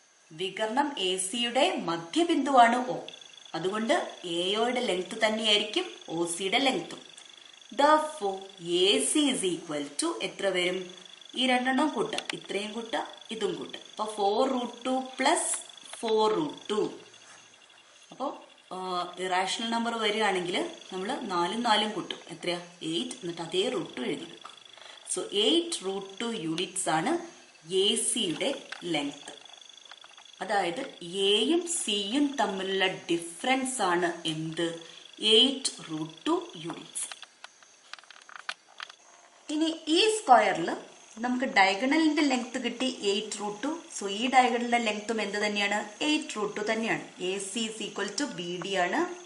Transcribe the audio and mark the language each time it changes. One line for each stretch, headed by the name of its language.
Malayalam: വികർണം ACയുടെ മധ്യബിന്ദുവാണ് O. അതുകൊണ്ട് AOയുടെ length തന്നെയായിരിക്കും OCയുടെ ലെങ്ത്തും.
English: Therefore, AC is equal to
Malayalam: എത്ര വരും? ഈ രണ്ടെണ്ണം കൂട്ട, ഇത്രയും കൂട്ട, ഇതും കൂട്ട. അപ്പൊ 4√2 + 4√2. അപ്പോൾ ഇറാഷണൽ നമ്പർ വരികയാണെങ്കിൽ നമ്മൾ 4ഉം 4ഉം കൂട്ടും. എത്രയാ? 8. എന്നിട്ട് അതേ √2 എഴുതി വെക്കും. സോ 8√2 യൂണിറ്റ്സ് ആണ് ACയുടെ ലെങ്ത്. അതായത് എയും സിയും തമ്മിലുള്ള ഡിഫറൻസ് ആണ് എന്ത്? 8√2 യൂണിറ്റ്സ്. ഇനി ഈ സ്ക്വയറിൽ നമുക്ക് ഡയഗണലിന്റെ ലെങ്ത് കിട്ടി 8√2. സോ ഈ ഡയഗണലിന്റെ ലെങ്ത്തും എന്ത് തന്നെയാണ്? 8√2 തന്നെയാണ്.
English: AC is equal to BD ആണ്.